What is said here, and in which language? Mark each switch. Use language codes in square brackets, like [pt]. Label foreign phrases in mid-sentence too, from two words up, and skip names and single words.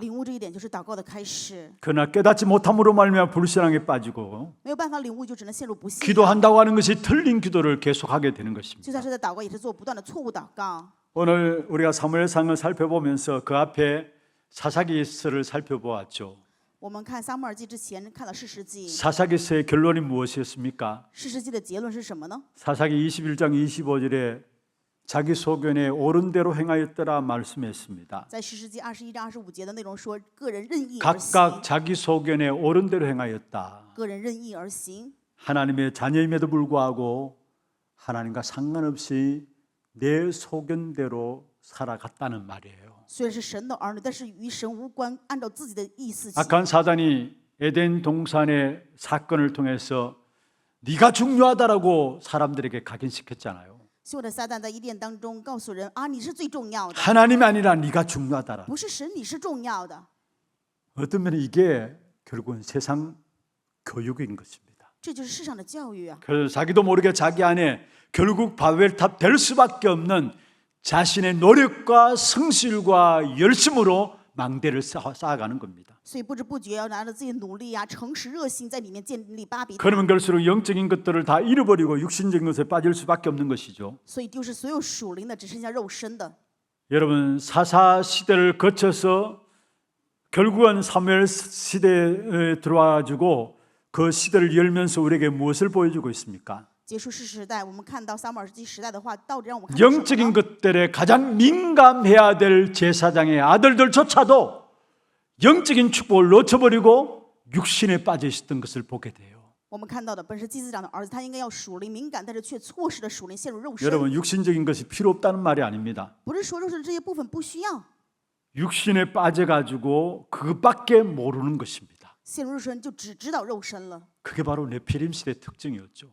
[zh] 领悟这一点就是祷告的开始。 [ko] 그러나 깨닫지 못함으로 말미암아 불신앙에 빠지고 [zh] 没有办法领悟，就只能陷入不信。 [ko] 기도한다고 하는 것이 틀린 기도를 계속하게 되는 [zh] 就 [ko] 것입니다. [zh] 算是在祷告，也是做不断的错误祷告。 [ko] 오늘 우리가 사무엘상을 살펴보면서 그 앞에 사사기서를 살펴보았죠. [zh] 我们看撒母耳记之前看了士师记， [ko] 사사기서의 결론이 무엇이었습니까? [zh] 士师记的结论是什么呢？ [ko] 사사기 21장 25절에 자기 소견에 옳은 대로 행하였더라 말씀했습니다. [zh] 在士师记21章25节的内容说，个人任意而行， [ko] 각각 자기 소견에 옳은 대로 행하였다. [zh] 个人任意而行。 [ko] 하나님의 자녀임에도 불구하고 하나님과 상관없이 내 소견대로 살아갔다는 말이에요. [zh] 虽然是神的儿女，但是与神无关，按照自己的意思行。 [ko] 악한 사단이 에덴 동산의 사건을 통해서 네가 중요하다라고 사람들에게 각인시켰잖아요. [zh] 羞的撒旦在伊甸当中告诉人啊，你是最重要的， [ko] 하나님이 아니라 네가 중요하다라. [zh] 不是神，你是重要的。 [ko] 어떤 면에 이게 결국은 세상 교육인 것입니다. [zh] 这就是世上的教育啊。 [ko] 그래서 자기도 모르게 자기 안에 결국 바벨탑 될 수밖에 없는 자신의 노력과 성실과 열심으로 망대를 쌓아가는 겁니다. [zh] 所以不知不觉要拿着自己的努力啊、诚实、热心，在里面建立巴比塔。 [ko] 그러면 갈수록 영적인 것들을 다 잃어버리고 육신적인 것에 빠질 수밖에 없는 것이죠. [zh] 所以丢失所有属灵的，只剩下肉身的。 [ko] 여러분 사사 시대를 거쳐서 결국은 사무엘 시대에 들어와가지고 그 시대를 열면서 우리에게 무엇을 보여주고 있습니까? [zh] 结束世时代，我们看到撒母耳记时代的话，到底让我们看到什么 [ko] 영적인 [zh] 呢？ [ko] 것들에 가장 민감해야 될 제사장의 아들들조차도 영적인 축복을 놓쳐버리고 육신에 빠져 있었던 것을 보게 돼요. [zh] 我们看到的本是祭司长的儿子，他应该要属灵敏感，但是却错失了属灵，陷入肉身。 [ko] 여러분 육신적인 것이 필요 없다는 말이 아닙니다. [zh] 不是说肉身这些部分不需要， [ko] 육신에 빠져가지고 그것밖에 모르는 것입니다. [zh] 陷入肉身就只知道肉身了。 [ko] 그게 바로 네피림 시대 특징이었죠.